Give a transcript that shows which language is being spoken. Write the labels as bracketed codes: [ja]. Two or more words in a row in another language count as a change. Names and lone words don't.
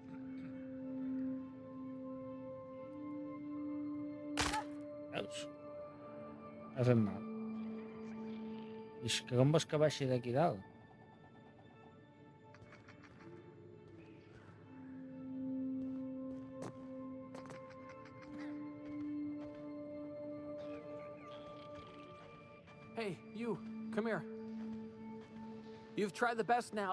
[ca] Veus? Ha fet mal. I és que com vols que baixi d'aquí dalt? [en] Hey, you, come here. You've tried the best now.